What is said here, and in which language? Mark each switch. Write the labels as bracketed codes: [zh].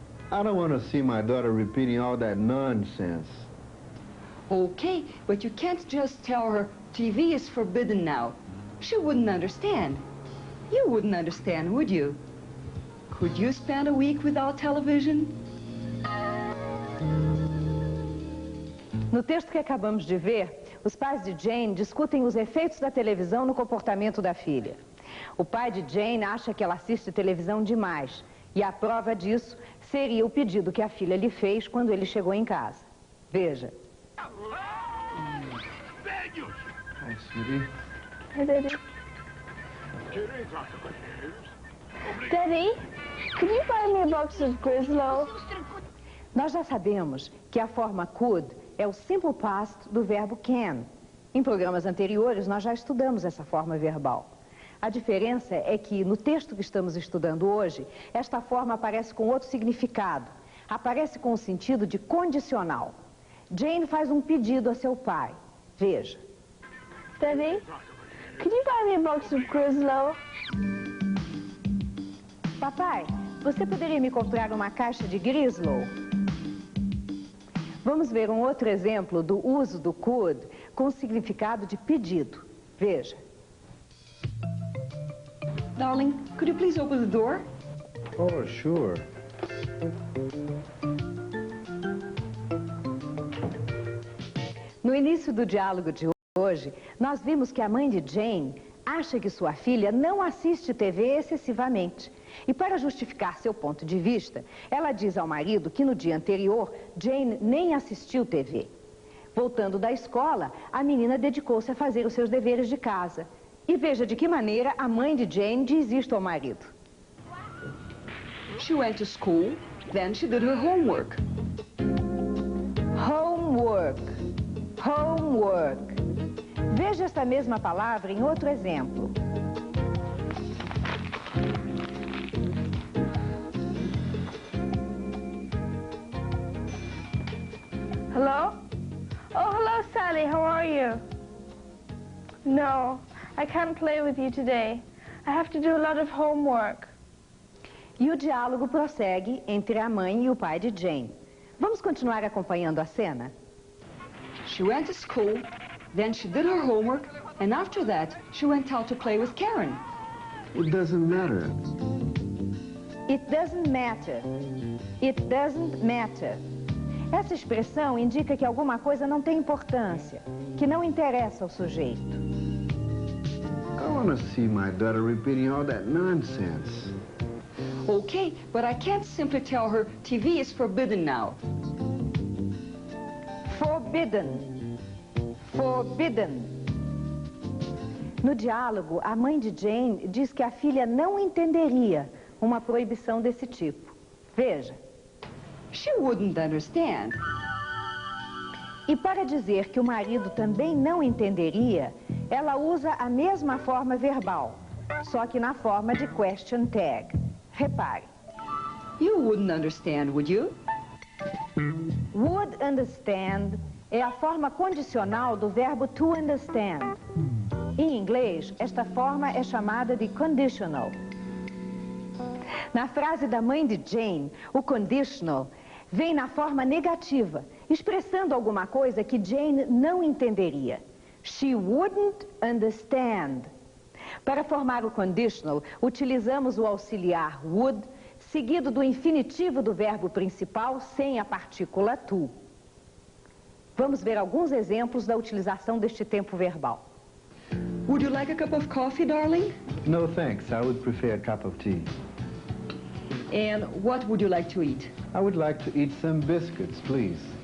[en] I don't want to see my daughter repeating all that nonsense." Okay, but you can't just tell her TV is forbidden now. She wouldn't understand. You wouldn't understand, would you? Could you spend a week without television? [pt] No texto que acabamos de ver, os pais de Jane discutem os efeitos da televisão no comportamento da filha. O pai de Jane acha que ela assiste televisão demais, e a prova disso seria o pedido que a filha lhe fez quando ele chegou em casa. Veja. [en] Hi, sweetie. Hi, Daddy. Daddy, could you buy me a box of Grislow? [pt] Nós já sabemos que a forma could é o simple past do verbo can. Em programas anteriores, nós já estudamos essa forma verbal. A diferença é que, no texto que estamos estudando hoje, esta forma aparece com outro significado. Aparece com o sentido de condicional. Jane faz um pedido a seu pai. Veja. [en] Daddy, could you buy me a box of Grislow? [pt] Papai, você poderia me comprar uma caixa de Grislow? Vamos ver um outro exemplo do uso do could com o significado de pedido. Veja. [en] Darling, could you please open the door? Oh, sure. [pt] No início do diálogo de hoje, nós vimos que a mãe de Jane acha que sua filha não assiste TV excessivamente. E para justificar seu ponto de vista, ela diz ao marido que no dia anterior, Jane nem assistiu TV. Voltando da escola, a menina dedicou-se a fazer os seus deveres de casa. E veja de que maneira a mãe de Jane diz isto ao marido. [en] She went to school, then she did her homework. Homework. Homework. [pt] Veja esta mesma palavra em outro exemplo. [en] Hello? Oh, hello, Sally. How are you? No, I can't play with you today. I have to do a lot of homework. [pt] E o diálogo prossegue entre a mãe e o pai de Jane. Vamos continuar acompanhando a cena? [en] She went to school, then she did her homework, and after that, she went out to play with Karen. It doesn't matter. It doesn't matter. It doesn't matter. [pt] Essa expressão indica que alguma coisa não tem importância, que não interessa ao sujeito. [en] I want to see my daughter repeating all that nonsense. Okay, but I can't simply tell her TV is forbidden now. Forbidden. Forbidden. [pt] No diálogo, a mãe de Jane diz que a filha não entenderia uma proibição desse tipo. Veja. [en] She wouldn't understand. [pt] E para dizer que o marido também não entenderia, ela usa a mesma forma verbal, só que na forma de question tag. Repare. [en] You wouldn't understand, would you? [pt] Would understand é a forma condicional do verbo to understand. Em inglês, esta forma é chamada de conditional. Na frase da mãe de Jane, o conditional vem na forma negativa, expressando alguma coisa que Jane não entenderia. [en] She wouldn't understand. [pt] Para formar o conditional, utilizamos o auxiliar would, seguido do infinitivo do verbo principal sem a partícula to. Vamos ver alguns exemplos da utilização deste tempo verbal. [en] Would you like a cup of coffee, darling? No, thanks. I would prefer a cup of tea. And what would you like to eat? I would like to eat some biscuits, please.